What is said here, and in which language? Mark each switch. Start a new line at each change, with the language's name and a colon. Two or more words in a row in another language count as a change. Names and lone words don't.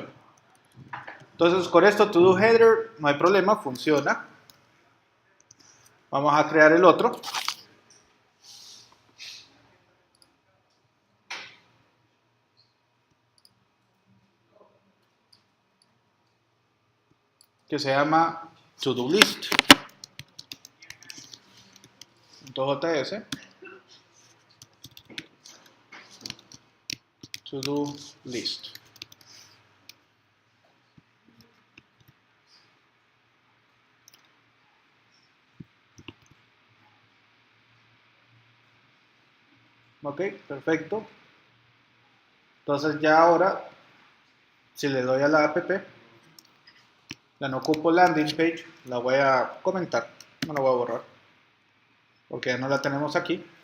Spanish: Entonces con esto todoheader no hay problema, funciona. Vamos a crear el otro. Que se llama todolist.js. To-do list. Ok, perfecto. Entonces ya ahora, si le doy a la app, la no ocupo
English: landing page,
Spanish: la voy a comentar, no la voy a borrar, porque ya no la tenemos aquí.